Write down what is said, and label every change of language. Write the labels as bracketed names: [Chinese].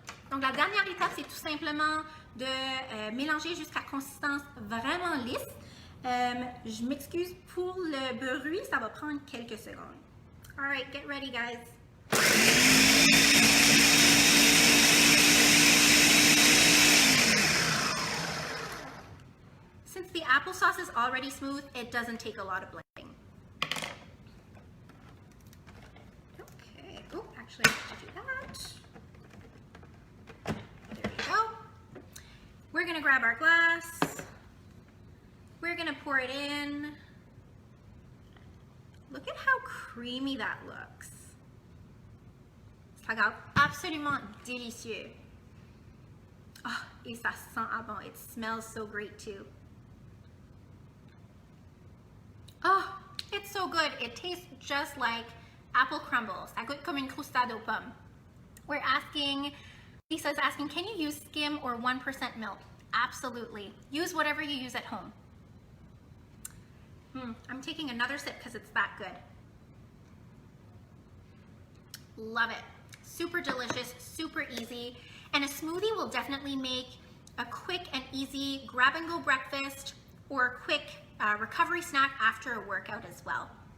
[French] Donc la dernière étape, c'est tout simplement de mélanger jusqu'à consistance vraiment lisse. Je m'excuse pour le bruit, ça va prendre quelques secondes. [English] All right, get ready, guys. Since the applesauce is already smooth, it doesn't take a lot of blending. Okay, oh, actually I have to do that. There we go. We're gonna grab our glass. We're gonna pour it in. Look at how creamy that looks. [French] Ça regarde absolument délicieux. Oh, et ça sent ah bon. [English] It smells so great too. Oh, it's so good. It tastes just like apple crumbles. [French] Ça goûte comme une croustade aux pommes. [English] We're asking, Lisa's asking, can you use skim or 1% milk? Absolutely. Use whatever you use at home. I'm taking another sip because it's that good. Love it. Super delicious, super easy. And a smoothie will definitely make a quick and easy grab and go breakfast or a quick recovery snack after a workout as well.